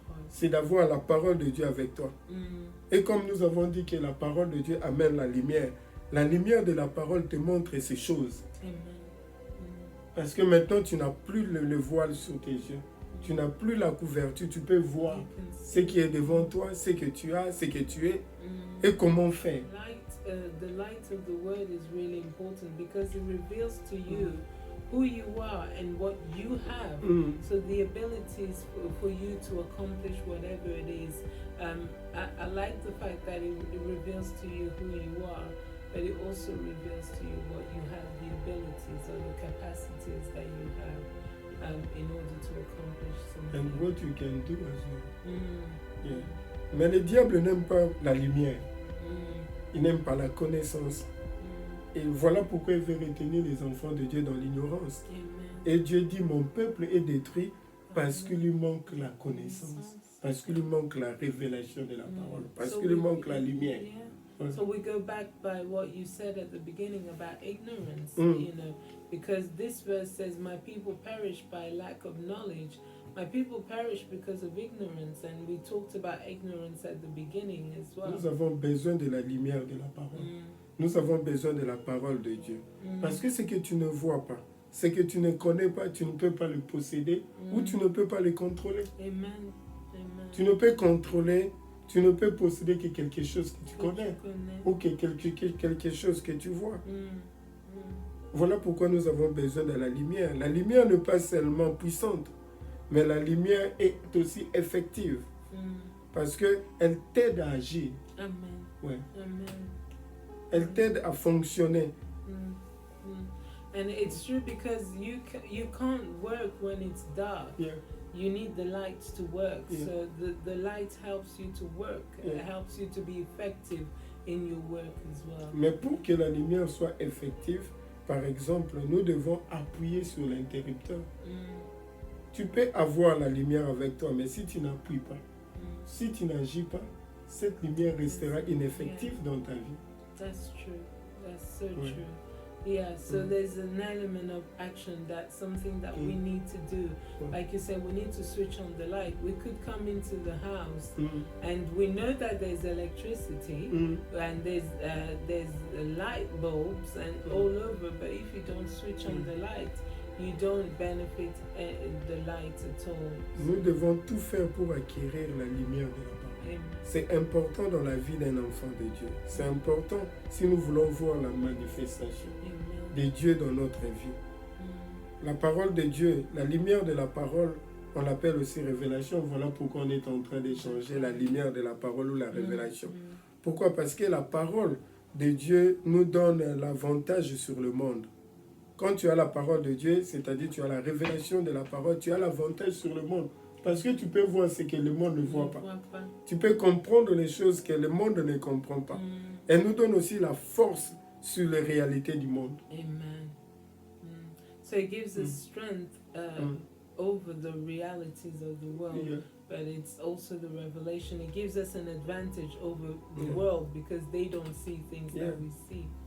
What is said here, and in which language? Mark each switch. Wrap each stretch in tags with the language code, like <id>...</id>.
<fr>C'est d'avoir la parole de Dieu avec toi. Et comme nous avons dit que la parole de Dieu amène la lumière de la parole te montre ces choses. Parce que maintenant, tu n'as plus le voile sur tes yeux. Tu n'as plus la couverture. Tu peux voir ce qui est devant toi, ce que tu as, ce que tu es, et comment faire.</fr> <en>The light of the word is really important because it reveals to you who you are and what you have. So the abilities for you to accomplish whatever it is. I like the fact that it reveals to you who you are, but it also reveals to you what you have, the abilities or the capacities that you have in order to accomplish something. And what you can do as well.</en> <fr>Mais le diable n'aime pas la lumière. Il n'aime pas la connaissance. Et voilà pourquoi il veut retenir les enfants de Dieu dans l'ignorance. Et Dieu dit, mon peuple est détruit parce qu'il lui manque la connaissance, parce qu'il lui manque la révélation de la parole, parce qu'il lui manque la lumière.</fr> <en>So we go back by what you said at the beginning about ignorance, you know, because this verse says, my people perish by lack of knowledge. My people perish because of ignorance, and we talked about ignorance at the beginning as well.</en> <fr>Nous avons besoin de la lumière de la parole. Nous avons besoin de la parole de Dieu. Parce que ce que tu ne vois pas, ce que tu ne connais pas, tu ne peux pas le posséder ou tu ne peux pas le contrôler. Amen. Tu ne peux contrôler, tu ne peux posséder que quelque chose que tu connais ou que quelque chose que tu vois. Voilà pourquoi nous avons besoin de la lumière. La lumière n'est pas seulement puissante, mais la lumière est aussi effective. Parce qu'elle t'aide à agir. Amen. Ouais. Amen. Elle t'aide à fonctionner.</fr> <en>And it's true because you can't work when it's dark. Yeah. You need the light to work. Yeah. So the light helps you to work. Yeah. It helps you to be effective in your work as well.</en> <fr>Mais pour que la lumière soit effective, par exemple, nous devons appuyer sur l'interrupteur. Tu peux avoir la lumière avec toi, mais si tu n'appuies pas, si tu n'agis pas, cette lumière restera ineffective dans ta vie.</fr> <en>That's true. That's so true. Yeah, so there's an element of action, that's something that we need to do. Like you said, we need to switch on the light. We could come into the house and we know that there's electricity and there's light bulbs and all over, but if you don't switch on the light, you don't benefit the light at all.</en> <fr>Nous devons tout faire pour acquérir la lumière de la parole. C'est important dans la vie d'un enfant de Dieu. C'est important si nous voulons voir la manifestation de Dieu dans notre vie. La parole de Dieu, la lumière de la parole, on l'appelle aussi révélation. Voilà pourquoi on est en train d'échanger la lumière de la parole ou la révélation. Pourquoi? Parce que la parole de Dieu nous donne l'avantage sur le monde. Quand tu as la parole de Dieu, c'est-à-dire tu as la révélation de la parole, tu as l'avantage sur le monde. Parce que tu peux voir ce que le monde ne voit pas. Tu peux comprendre les choses que le monde ne comprend pas. Elle nous donne aussi la force sur les réalités du monde. Amen.</fr> <en>So it gives us strength over the realities of the world, but it's also the revelation. It gives us an advantage over the world because they don't see things that we see.</en>